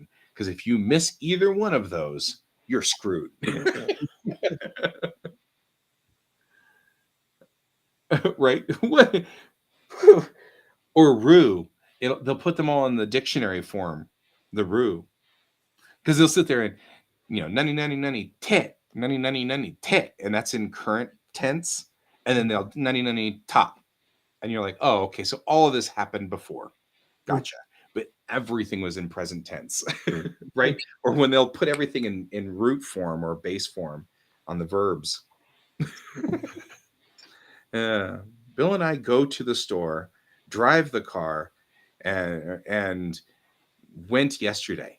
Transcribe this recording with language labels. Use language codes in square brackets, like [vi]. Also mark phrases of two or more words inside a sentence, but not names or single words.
[en] Because if you miss either one of those, you're screwed. Right? Or rue. They'll put them all in the dictionary form, the rue. Because they'll sit there and, nani, nani, nani, te, nani, nani, nani, te. And that's in current tense. And then they'll nani, nani, ta. And you're like, oh, okay, so all of this happened before. Gotcha. But everything was in present tense, right? Or when they'll put everything in root form or base form on the verbs. Bill and I go to the store, drive the car, and went yesterday.